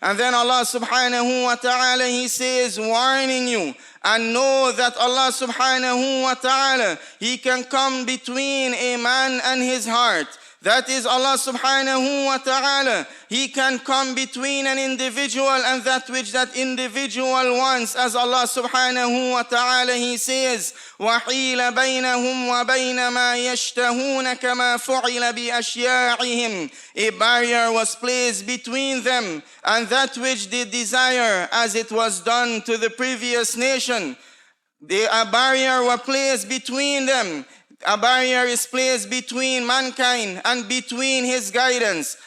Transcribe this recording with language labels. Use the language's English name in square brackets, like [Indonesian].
[English] And then Allah subhanahu wa ta'ala, He says, warning you, and know that Allah subhanahu wa ta'ala, He can come between a man and his heart. That is Allah subhanahu wa ta'ala. He can come between an individual and that which that individual wants. As Allah subhanahu wa ta'ala, He says, [Arabic] وَحِيلَ بَيْنَهُمْ وَبَيْنَ مَا يَشْتَهُونَ كَمَا فُعِلَ بِأَشْيَاعِهِمْ. [English] A barrier was placed between them and that which they desire, as it was done to the previous nation. A barrier was placed between them. A barrier is placed between mankind and between His guidance.